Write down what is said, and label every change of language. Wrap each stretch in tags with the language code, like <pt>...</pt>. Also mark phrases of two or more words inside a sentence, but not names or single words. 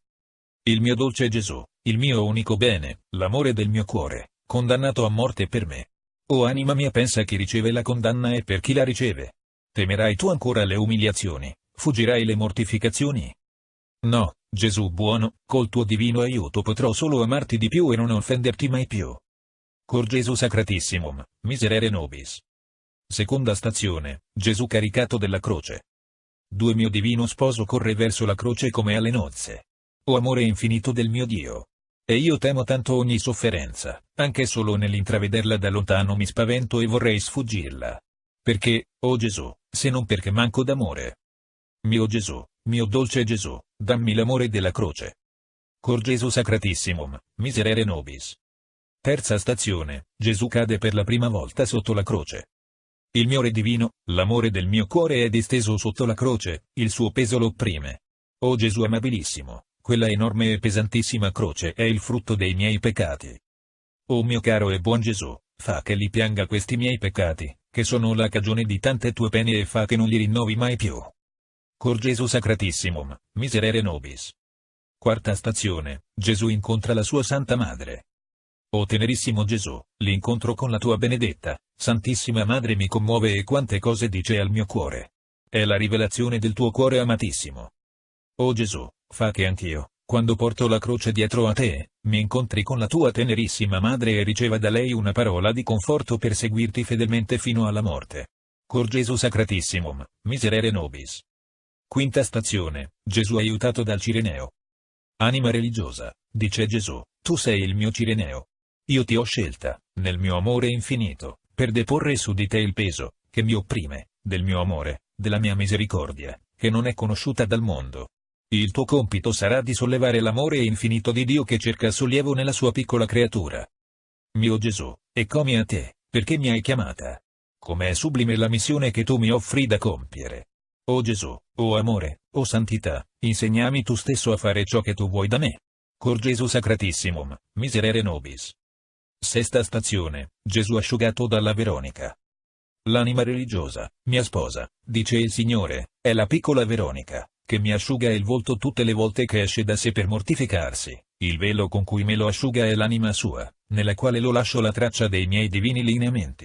<it>Il mio dolce Gesù, il mio unico bene, l'amore del mio cuore, condannato a morte per me. O anima mia, pensa chi riceve la condanna e per chi la riceve. Temerai tu ancora le umiliazioni, fuggirai le mortificazioni? No, Gesù buono, col tuo divino aiuto potrò solo amarti di più e non offenderti mai più.</it> <la>Cor Gesù Sacratissimum, miserere nobis.</la> <it>Seconda stazione, Gesù caricato della croce. Mio divino sposo corre verso la croce come alle nozze. O amore infinito del mio Dio! E io temo tanto ogni sofferenza, anche solo nell'intravederla da lontano mi spavento e vorrei sfuggirla. Perché, o Gesù, se non perché manco d'amore? Mio Gesù, mio dolce Gesù, dammi l'amore della croce.</it> <la>Cor Gesù Sacratissimum, miserere nobis.</la> <it>Terza stazione, Gesù cade per la prima volta sotto la croce. Il mio Re divino, l'amore del mio cuore è disteso sotto la croce, il suo peso lo opprime. O Gesù amabilissimo, quella enorme e pesantissima croce è il frutto dei miei peccati. O mio caro e buon Gesù, fa che li pianga questi miei peccati, che sono la cagione di tante tue pene, e fa che non li rinnovi mai più.</it> <la>Cor Gesù Sacratissimum, miserere nobis.</la> <it>Quarta stazione, Gesù incontra la sua Santa Madre. O tenerissimo Gesù, l'incontro con la tua benedetta, Santissima Madre mi commuove, e quante cose dice al mio cuore. È la rivelazione del tuo cuore amatissimo. O Gesù, fa che anch'io, quando porto la croce dietro a te, mi incontri con la tua tenerissima Madre e riceva da lei una parola di conforto per seguirti fedelmente fino alla morte.</it> <la>Cor Gesù Sacratissimum, miserere nobis.</la> <it>Quinta stazione, Gesù aiutato dal Cireneo. Anima religiosa, dice Gesù, tu sei il mio Cireneo. Io ti ho scelta, nel mio amore infinito, per deporre su di te il peso, che mi opprime, del mio amore, della mia misericordia, che non è conosciuta dal mondo. Il tuo compito sarà di sollevare l'amore infinito di Dio che cerca sollievo nella sua piccola creatura. Mio Gesù, eccomi a te, perché mi hai chiamata. Com'è sublime la missione che tu mi offri da compiere. O Gesù, o amore, o santità, insegnami tu stesso a fare ciò che tu vuoi da me.</it> <la>Cor Gesù Sacratissimum, miserere nobis.</la> <it>Sesta stazione, Gesù asciugato dalla Veronica. L'anima religiosa, mia sposa, dice il Signore, è la piccola Veronica, che mi asciuga il volto tutte le volte che esce da sé per mortificarsi. Il velo con cui me lo asciuga è l'anima sua, nella quale lo lascio la traccia dei miei divini lineamenti.</it>